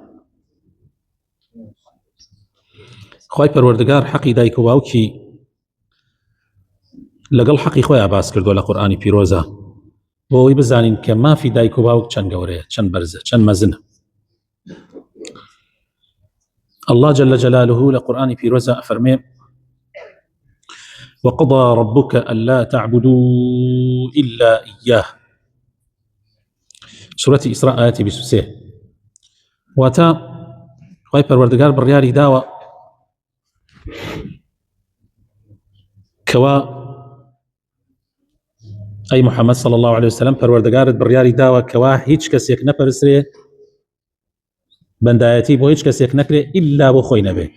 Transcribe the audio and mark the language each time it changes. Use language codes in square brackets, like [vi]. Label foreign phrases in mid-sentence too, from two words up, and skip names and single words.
[ckb] خوای پەروەردگار حەقی دایک و باوکی لەگەڵ حەقی خۆیان باس کردووە لە قورئانی پیرۆزە بۆ ئەوەی بزانین کە مافی دایک و باوک چەند گەورەیە، چەند بەرزە، چەند مەزنە. [ar] الله جل جلاله [ckb] لە قورئانی پیرۆزە ئەفەرمێ: [ar] وقضى ربك ألا تعبدوا إلا إياه. سورة إسراء آية 23. [ckb] واتا خوای پەروەردگار بڕیاری داوە کەوا ئەی محەممەد [ar] صلی الله عليه وسلم [ckb] پەروەردگارت بڕیاری داوە کەوا هیچ کەسێک نەپەرسرێ، بەندایەتی بۆ هیچ کەسێک نەکرێ ئیلا بۆ خۆی نەبێ.